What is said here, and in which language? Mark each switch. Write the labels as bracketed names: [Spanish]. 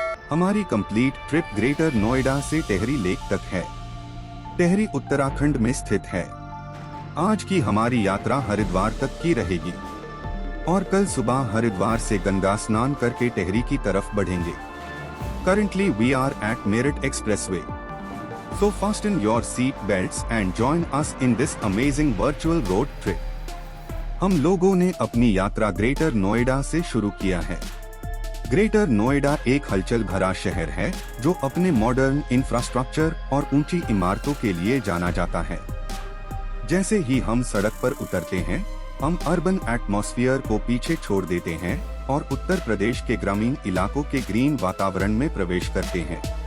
[Hindi] हमारी complete trip greater Noida से Tehri lake तक है। टेहरी उत्तराखंड में स्थित है। आज की हमारी यात्रा हरिद्वार तक की रहेगी और कल सुबह हरिद्वार से गंगा स्नान करके टेहरी की तरफ बढ़ेंगे। [English] Currently we are at Meerut Expressway. So fasten your seat belts and join us in this amazing virtual road trip. [Hindi] हम लोगों ने अपनी यात्रा ग्रेटर नोएडा से शुरू किया है। ग्रेटर नोएडा एक हलचल भरा शहर है जो अपने मॉडर्न इंफ्रास्ट्रक्चर और ऊंची इमारतों के लिए जाना जाता है। जैसे ही हम सड़क पर उतरते हैं, हम अर्बन एटमॉस्फेयर को पीछे छोड़ देते हैं और उत्तर प्रदेश के ग्रामीण इलाकों के ग्रीन वातावरण में प्रवेश करते हैं।